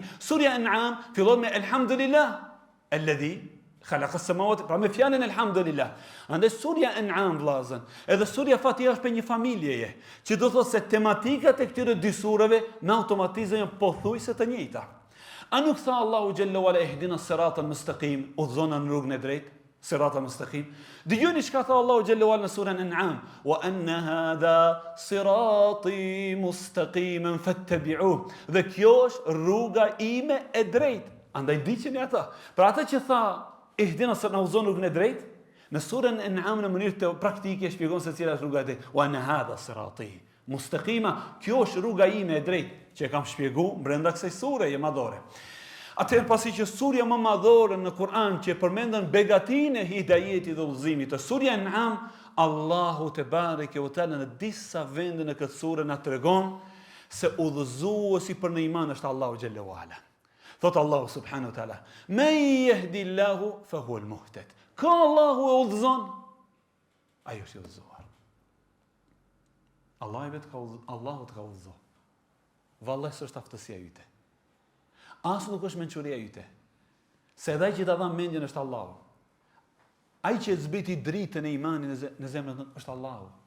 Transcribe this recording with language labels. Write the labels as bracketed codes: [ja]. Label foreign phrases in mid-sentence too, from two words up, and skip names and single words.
[sq] Surja An'am fillon me [ar] الحمد لله الذي خلق السماوات, [sq] pra me fjalën Elhamdulillah. Andaj surja An'am vllazën, edhe surja Fatiha është për një familjeje, që do thotë se tematikat e këtyre dy sureve në automatizëm janë pothuajse të njëjta. A nuk tha [ar] الله جل وعلا اهدنا الصراط المستقيم, [sq] udhëzona në rrugën e drejtë, [ar] الصراط المستقيم. [sq] Dëgjoni çka tha [ar] الله جل وعلا [sq] në surën An'am, [ar] وأن هذا صراطي مستقيما فاتبعوه. [sq] Dhe kjo është rruga ime e drejtë. Andaj diqeni ata. Pra ata që tha [ar] اهدنا الصراط, [sq] na udhëzon rrugën e drejtë, në surën An'am në mënyrë të praktike shpjegon se cila është rruga e drejtë. [ar] وأن هذا صراطي مستقيما, [sq] kjo është rruga ime e drejtë, që e kam shpjegu brenda kësaj sure e madhore. Atëherë pasi që surja më madhore në Kur'an që përmendën begatinë e hidajetit dhe udhëzimit të surja An'am, [ar] الله تبارك وتعالى [sq] në disa vende në këtë sure na tregon se udhëzuesi për në iman është [ar] الله جل وعلا. [sq] Thot [ar] الله سبحانه وتعالى, "من يهد الله فهو المهتد." [sq] Ka Allahu e udhëzon, ai është i udhëzuar. Allahu të ka udhëzuar. Vallahi s'është aftësia yte. As nuk është mençuria yte. Se edhe ai që ta dha mendjen është Allahu. Ai që zbriti dritën e imanit në zemrën tonë është Allahu.